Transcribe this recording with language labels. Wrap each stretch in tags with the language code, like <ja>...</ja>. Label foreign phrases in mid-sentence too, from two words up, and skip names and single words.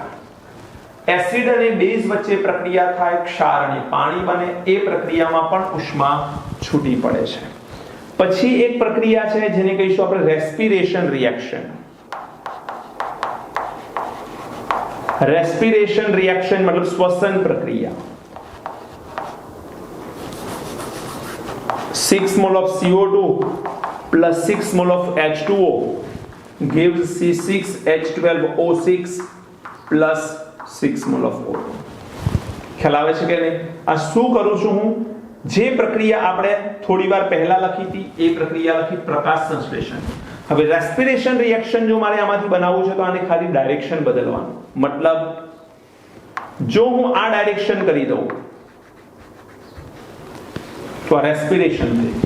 <gu>એસિડ અને બેઝ વચ્ચે પ્રક્રિયા થાય, ક્ષાર અને પાણી બને, એ પ્રક્રિયામાં પણ ઉષ્મા છૂટી પડે છે. પછી એક પ્રક્રિયા છે જેને કહીશું આપણે</gu> <en>respiration reaction. respiration reaction</en> <gu>મતલબ શ્વસન પ્રક્રિયા.</gu> <en>6 mol of CO2 plus 6 mol of H2O gives C6H12O6 plus 6 mol of O2.</en> <gu>ખ્યાલ આવે છે કે નહીં? આ શું કરું છું હું? જે પ્રક્રિયા આપણે થોડી વાર પહેલા લખી હતી એ પ્રક્રિયા લખી, પ્રકાશ સંશ્લેષણ. હવે</gu> <en>respiration reaction</en> <gu>જો મારે આમાંથી બનાવવું છે તો આને ખાલી ડાયરેક્શન બદલવાનું. મતલબ જો હું આ ડાયરેક્શન કરી દઉં તો આ રેસ્પિરેશન થઈ.</gu>